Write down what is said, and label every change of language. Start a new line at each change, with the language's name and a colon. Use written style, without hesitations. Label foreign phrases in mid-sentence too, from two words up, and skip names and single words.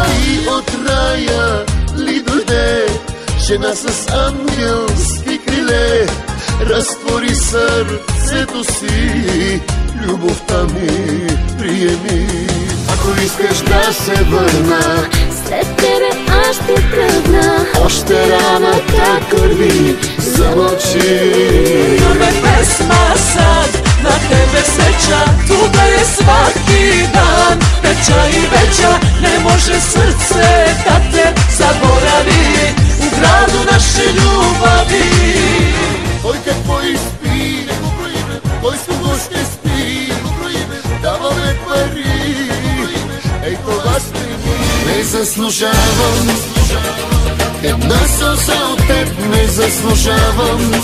Bulgarian: И от рая ли дойде жена с ангелски криле, разтвори сърцето си, любовта ми приеми. Ако искаш да се върна, след тебе аз ще тръгна. още раната кърви, замълчи.
Serbian: Любе песма sad, na tebe sreća, tuda je svaki dan. Veća i veća, ne može srce da te zaboravi. U gradu naše ljubavi.
Bulgarian: Кой какво изпи, не го броиме, кой с кого ще спи, не го броиме, даваме пари. Ей, това сме ни. Не заслужавам една сълза от теб, не заслужавам.